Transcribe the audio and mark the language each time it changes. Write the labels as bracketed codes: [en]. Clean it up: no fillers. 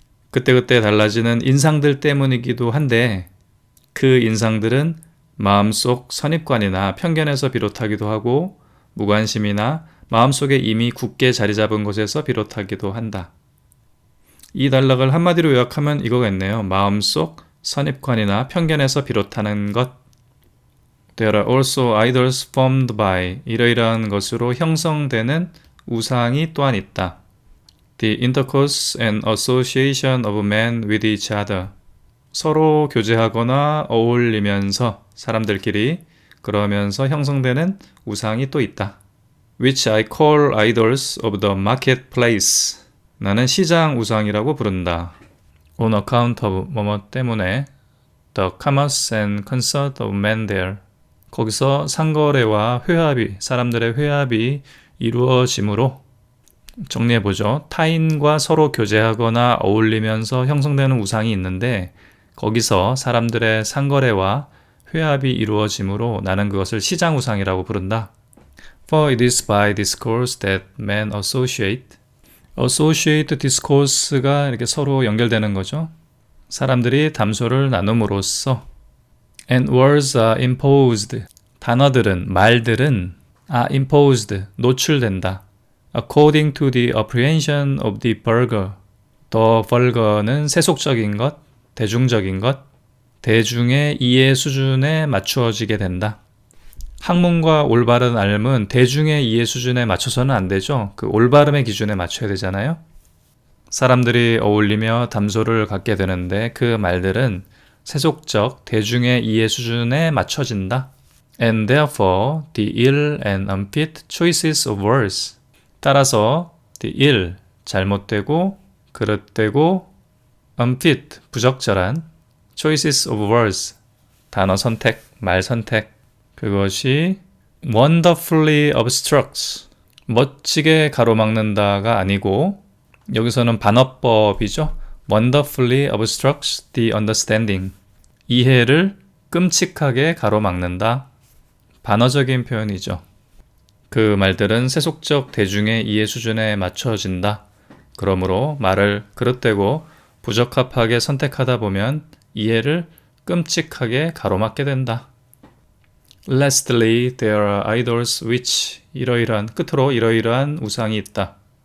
[ko] 그때그때 달라지는 인상들 때문이기도 한데 그 인상들은 마음속 선입관이나 편견에서 비롯하기도 하고 무관심이나 마음속에 이미 굳게 자리 잡은 것에서 비롯하기도 한다. 이 단락을 한마디로 요약하면 이거겠네요. 마음속 선입관이나 편견에서 비롯하는 것. [en] There are also idols formed by [ko] 이러이러한 것으로 형성되는 우상이 또한 있다. [en] The intercourse and association of men with each other. [ko] 서로 교제하거나 어울리면서 사람들끼리 그러면서 형성되는 우상이 또 있다. [en] Which I call idols of the marketplace. [ko] 나는 시장 우상이라고 부른다. [en] on account of [ko] 뭐뭐 때문에 [en] the commerce and concert of men there. [ko] 거기서 상거래와 회합이, 사람들의 회합이 이루어짐으로 정리해보죠. 타인과 서로 교제하거나 어울리면서 형성되는 우상이 있는데 거기서 사람들의 상거래와 회합이 이루어짐으로 나는 그것을 시장우상이라고 부른다. [en] For it is by discourse that men associate. [ko] associate discourse가 이렇게 서로 연결되는 거죠. 사람들이 담소를 나눔으로써 [en] and words are imposed. [ko] 단어들은, 말들은 [en] are imposed, [ko] 노출된다. [en] According to the apprehension of the vulgar. [ko] The vulgar는 세속적인 것, 대중적인 것, 대중의 이해 수준에 맞추어지게 된다. 학문과 올바른 알은 대중의 이해 수준에 맞춰서는 안 되죠. 그 올바름의 기준에 맞춰야 되잖아요. 사람들이 어울리며 담소를 갖게 되는데 그 말들은 세속적 대중의 이해 수준에 맞춰진다. [en] And therefore, the ill and unfit choices of words. [ko] 따라서 [en] the ill, [ko] 잘못되고 그릇되고 [en] unfit, [ko] 부적절한 [en] choices of words, [ko] 단어 선택, 말 선택, 그것이 [en] wonderfully obstructs, [ko] 멋지게 가로막는다가 아니고 여기서는 반어법이죠. [en] wonderfully obstructs the understanding, [ko] 이해를 끔찍하게 가로막는다. 반어적인 표현이죠. 그 말들은 세속적 대중의 이해 수준에 맞춰진다. 그러므로 말을 그릇되고 부적합하게 선택하다 보면 이해를 끔찍하게 가로막게 된다. [en] Lastly, there are idols which [ko] 이러이러한 끝으로 이러이러한 우상이 있다.